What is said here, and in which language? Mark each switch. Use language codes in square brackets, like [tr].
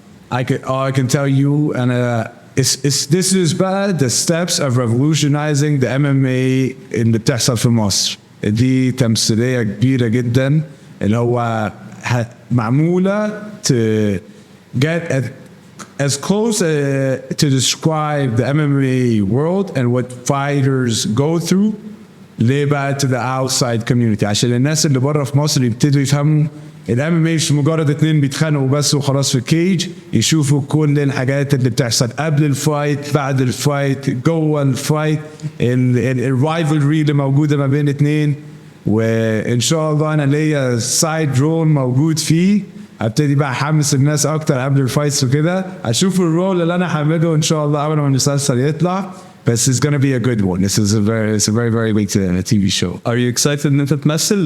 [en] I can tell you, and this is bad. The steps of revolutionizing the MMA [ar] اللي بتحصل في مصر. دي تمثيلية كبيرة جدا اللي هو معمولة [en] to get as close to describe the MMA world and what fighters go through [ar] ليه بقى [en] to the outside community [ar] عشان الناس اللي بره في مصر يبتدوا يفهموا الام ام مش مجرد اتنين بيتخانقوا بس وخلاص في الكيج يشوفوا كل الحاجات اللي بتحصل قبل الفايت بعد الفايت جوه الفايت الرايفلري اللي موجوده ما بين اتنين وان شاء الله انا ليا سايد رول موجود فيه ابتدي بقى احمس الناس اكتر قبل الفايتس وكده اشوف الرول اللي انا هعمله ان شاء الله قبل ما المسلسل يطلع. [en] But it's going to be a good one. It's a very big TV show. Are you excited [ar] ان انت تمثل?